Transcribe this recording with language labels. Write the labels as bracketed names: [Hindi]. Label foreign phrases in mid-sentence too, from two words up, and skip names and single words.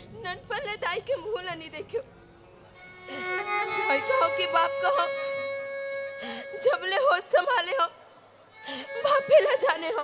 [Chhattisgarhi] ननपन ले दाई के मुंह ला नहीं देखियो। दाई कहो कि बाप कहो, जब ले होश संभाले हो बापे ला जाने हो।